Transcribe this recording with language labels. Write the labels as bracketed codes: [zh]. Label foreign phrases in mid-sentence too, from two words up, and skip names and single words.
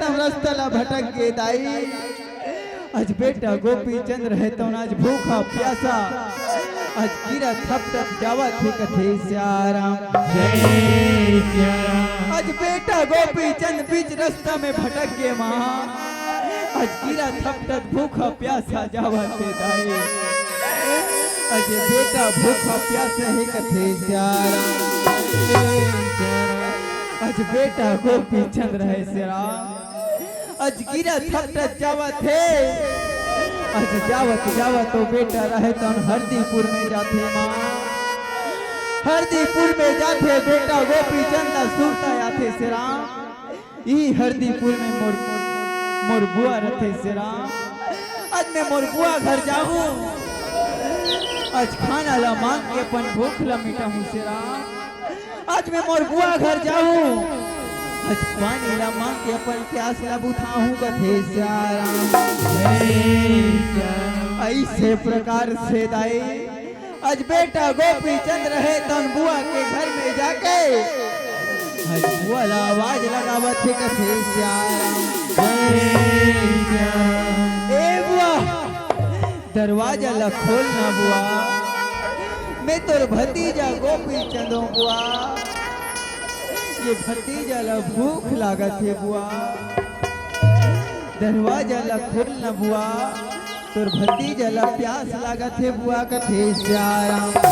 [hne] तो रस्तला भटक गए दाई, आज बेटा गोपी चंद्र है तो आज भूखा प्यासा आज गिरा थप थप जावा थे कथे श्याराम जय श्याराम, आज बेटा गोपी चंद बीच रास्ता में भटक गए माँ, आज गिरा थप थप भूखा प्यासा जावा थे दाई, आज बेटा भूखा प्यासा है कथे श्याराम, आज बेटा गोपी चंद्र है श्याराम, आज गिरा थप थप जावा थे, आज जावत जावत तो बेटा रहे तो हरदीपुर में जाते माँ, हरदीपुर में जाते बेटा गोपी चंदा सुरता आते सिराम, ई हरदीपुर में मोर बुआ रथे सिराम, आज मैं मोर बुआ घर जाऊं, आज खाना ला मांग के अपन भूख ला मिटाऊं सिराम, आज मैं मोर बुआ घर जाऊं, आज पानी ला मांग के अपन प्यास ला बुझाऊं कथे श्याराम ऐसे प्रकार से दाई, आज बेटा गोपी चंद्र है तन बुआ के घर में जाके आज बुआ ला आवाज लगावत है कथे श्याराम ए बुआ दरवाजा ला खोलना बुआ, मैं तोर भतीजा गोपी चंदो बुआ, ये भतीजा ला भूख लागत है बुआ, दरवाजा ला खोलना बुआ, तोर भतीजा ला प्यास लागत है बुआ कथे श्याम।